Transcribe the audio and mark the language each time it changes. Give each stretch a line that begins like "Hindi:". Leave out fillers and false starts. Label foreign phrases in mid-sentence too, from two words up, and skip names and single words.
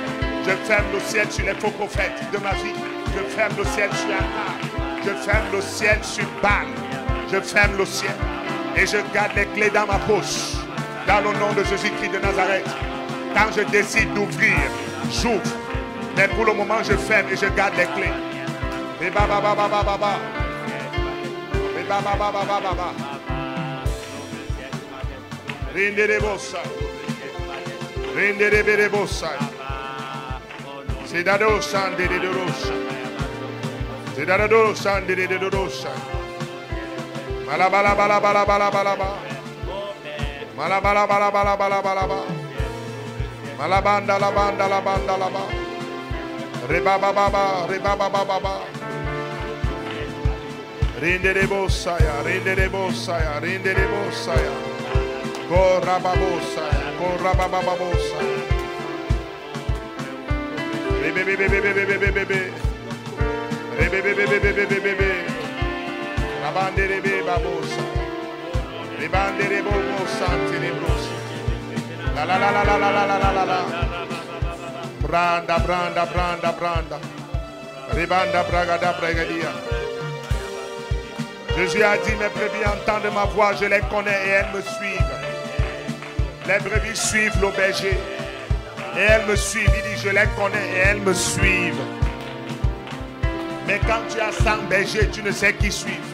French: Je ferme le ciel sur les faux prophètes de ma vie. Je ferme le ciel sur Akab. Je ferme le ciel sur Baal. Je ferme le ciel. Et je garde les clés dans ma poche. Dans le nom de Jésus-Christ de Nazareth. Quand je décide d'ouvrir, j'ouvre. Mais pour le moment, je ferme et je garde les clés. Et baba baba baba baba. Et baba baba baba baba. Rinde de bossa. Rinde de bere bossa. C'est d'ado sande de rosa. C'est d'ado sande de rosa. Malabala bala bala bala bala bala. Malabala bala bala bala bala bala. Malabanda la banda la banda la ba. Reba baba baba, reba baba baba. Rinde de bossa ya, rinde de bossa ya, rinde de bossa ya. Corra babosa, corra baba babosa. Bebe bebe bebe bebe bebe bebe. Bebe bebe bebe bebe bebe. La bande de bebe babosa. Le bande de bobosa, tenebrosa. La la la la la la la la la la. Branda, branda, branda, branda. Ribanda, bragada, bragadia. Jésus a dit, mes brebis entendent ma voix, je les connais et elles me suivent. Les brebis suivent le berger. Et elles me suivent. Il dit, je les connais et elles me suivent. Mais quand tu as 100 bergers, tu ne sais qui suivent.